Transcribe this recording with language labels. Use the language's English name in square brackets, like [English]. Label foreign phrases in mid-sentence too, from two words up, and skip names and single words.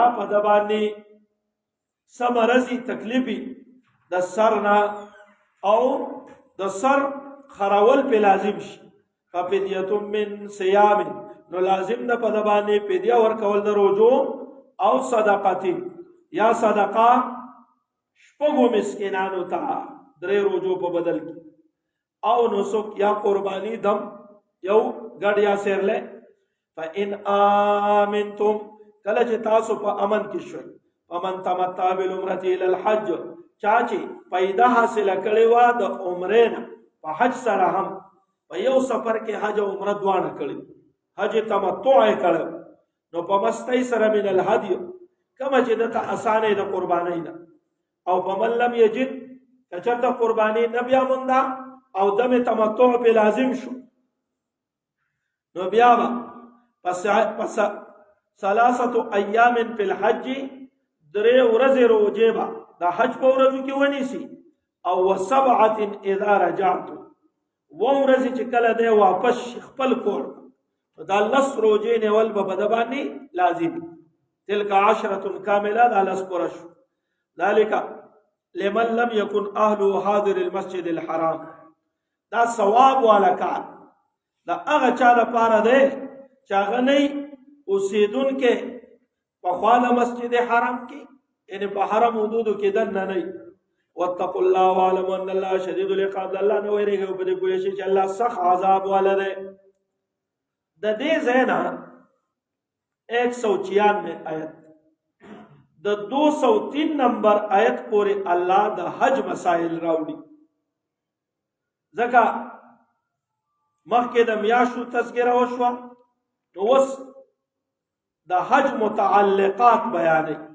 [Pashto] په د باندې څه مرضي تکلیفي د سر نه، او د سر خراول په لازم شي، [Arabic] ففدیه من صیام، [Pashto] نو لازم ده په د باندې فدیه ورکول د روزو، او صدقه، یا صدقه شپږو مسکینانو ته 3 روزو په بدل کې، او نسک یا قربانی دم یو ګډ یا سیرله. [Arabic] فإن آمنتم، [Pashto] کله چې تاسو په امن کې شئ، [Arabic] فمن تمتع بالعمرة إلى الحج، [Pashto] چا چې پیدا حاصله کړې وه د عمرې نه په حج سره، هم په یو سفر کې حج او عمره دواړه کړي، حج تمتع یې کړی، نو په مستیسر [Arabic] من الهدی، [Pashto] کومه چې دته اسانې د قربانۍ نه، او [Arabic] فمن لم یجد، [Pashto] که چېرته قرباني نه بیا مونده او دم تمتع په لازم شو، نو بیا به پس 3 [Arabic] ایام فی الحج، [Pashto] 3 ورځې روزې به د حج په ورځو کې ونیسي، او 7 [Arabic] اذا رجعتم، [Pashto] 2 ورځې چې کله دی واپس خپل کور، دا 10 روزې نیول به د باندې لازم. [Arabic] تلک 10 کامله، [Pashto] دا 10 پوره شو. [Arabic] ذلك لمن لم يكن اهله حاضر المسجد الحرام، [Pashto] دا ثواب والا کار دا هغه چا لپاره دی چې هغه نه اوسېدونکي په خوا د مسجد حرام کې، یعنې په حرم حدودو کې دننه نه. [Arabic] واتقوا الله واعلموا ان الله شدید العقاب، [Pashto] الله نه ویریږئ او په دې پوه شئ چې الله سخت عذاب والا دی. د دې ځای نه 196 آیت د 203 نمبر آیت پورې الله د حج مسائل راوړي. ځکه مخکې د میاشتو تذکره وشوه، نو اوس د حج متعلقات بیانوي.